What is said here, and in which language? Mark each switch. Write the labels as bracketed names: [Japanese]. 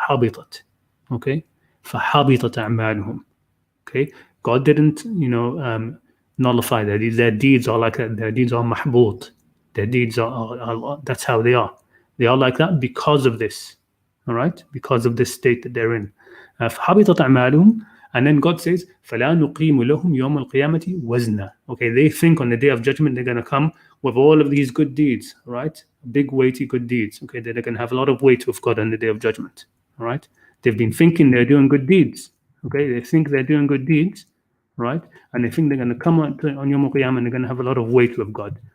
[Arabic] حَبِطَتْ. Okay? فَحَبِطَتْ أَعْمَالُهُم. Okay? [English] God didn't, nullify their deeds. Their deeds are like that. Their deeds are mahbut. Their deeds are that's how they are. They are like that because of this. All right? Because of this state that they're in. [Arabic] فَحَبِطَتْ أَعْمَالُهُم. [English] And then God says, [Arabic] فَلَا نُقِيمُ لَهُمْ يَوْمَ الْقِيَامَةِ وَزْنًا. [English] Okay, they think on the day of judgment they're going to come with all of these good deeds, right? Big, weighty good deeds. Okay, they're going to have a lot of weight with God on the day of judgment. All right? They've been thinking they're doing good deeds. Okay, they think they're doing good deeds, right? And they think they're going to come on Yawm al-Qiyamah and they're going to have a lot of weight with God.